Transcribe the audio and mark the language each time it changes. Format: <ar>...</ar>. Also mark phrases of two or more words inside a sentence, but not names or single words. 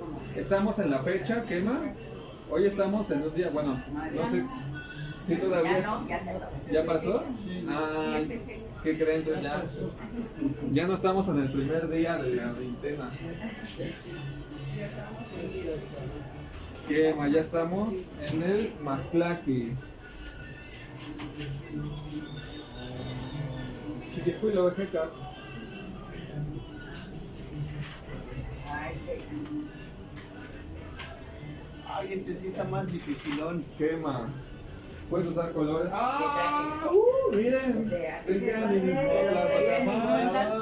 <es>Estamos en la fecha, quema. Hoy estamos en un día, bueno, no sé. ¿Sí todavía? ¿Ya pasó? Ah, ¿qué creen? Entonces ya no estamos en el primer día de la veintena. Quema, ya estamos en el Mactlaqui. Chiquijuelo, jeca. Ay, este sí está más dificilón. Quema. Puedes usar colores. ¡Ah! Miren. Se quedan en el</es>